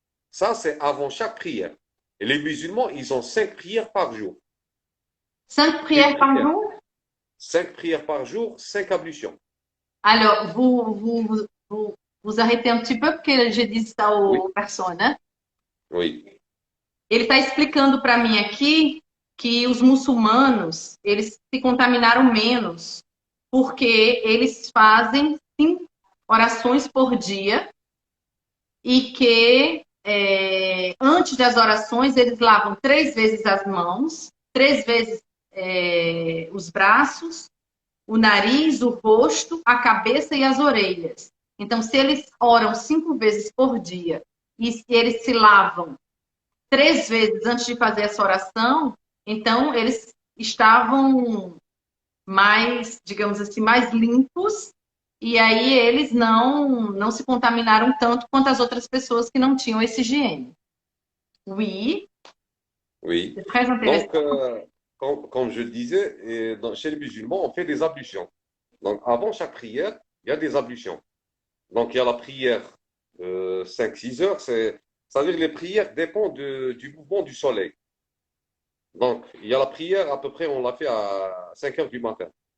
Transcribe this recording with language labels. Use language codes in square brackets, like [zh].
[fr] Ça, c'est avant chaque prière. Et les musulmans, ils ont 5 prières par jour. 5 Une prières par prière. jour? 5 prières par jour, 5 ablutions. Alors, vous arrêtez un petit peu [pt] porque [fr] j'ai dit ça Oui, aux personnes, [pt] né? [fr] oui, [pt] Ele está explicando para mim aqui que os muçulmanos, eles se contaminaram menos, porque eles fazem 5 orações por dia e que antes das orações eles lavam 3 vezes as mãos, 3 vezes os braços, o nariz, o rosto, a cabeça e as orelhas. Então, se eles oram 5 vezes por dia e se eles se lavam 3 vezes antes de fazer essa oração, então eles estavam mais, digamos assim, mais limpos e aí eles não se contaminaram tanto quanto as outras pessoas que não tinham esse higiene. [fr] Oui, oui. c'est très intéressant. Donc, comme je le disais, chez les musulmans, on fait des ablutions. Donc, avant chaque prière, il y a des ablutions. Donc, il y a la prière 5-6 heures. C'est-à-dire que les prières dépendent du mouvement du soleil. Donc, il y a la prière, à peu près, on l'a fait à 5 heures du matin.